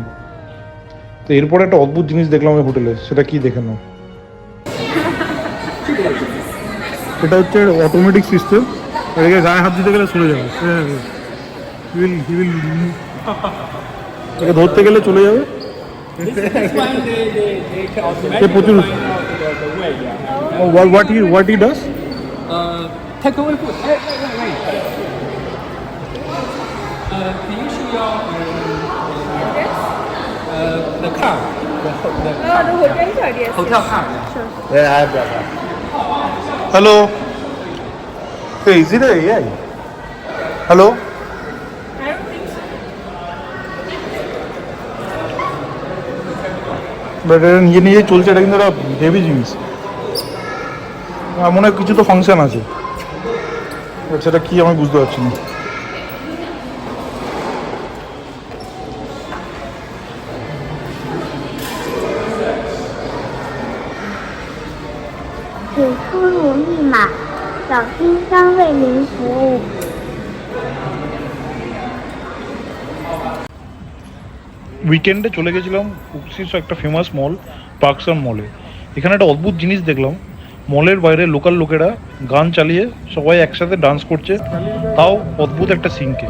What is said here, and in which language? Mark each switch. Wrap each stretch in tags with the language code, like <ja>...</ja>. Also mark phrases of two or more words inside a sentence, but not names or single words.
<bn>তো এরপরে একটা অদ্ভুত জিনিস দেখলাম ওই হোটেলে, সেটা কি দেখে নাও। এটা হচ্ছে অটোমেটিক সিস্টেম, এদিকে গায়ে হাত দিতে গেলে সরে যাবে, একে ধরতে গেলে চলে যাবে।</bn> <en>প্রচুর what he does take away food. Wait. Can you show your the card? The hotel card, yes. hotel card. Sure. Yeah, I have that. Hello, is it AI? হ্যালো, I don't think so.</en> <bn>বাট এটা নিজে নিজে চলছে, এটা কিন্তু একটা হেভি জিনিস। মনে হয় কিছু তো ফাংশন আছে, বাট সেটা কি আমি বুঝতে পারছি না।</bn> <zh>请输入密码，小心将为您服务。</zh> <bn>উইকেন্ডে চলে গেছিলাম কুকসিস একটা ফেমাস মল, পার্কসান মলে। এখানে একটা অদ্ভুত জিনিস দেখলাম, মলের বাইরে লোকাল লোকেরা গান চালিয়ে সবাই একসাথে ডান্স করছে, তাও অদ্ভুত একটা সিনকে।</bn>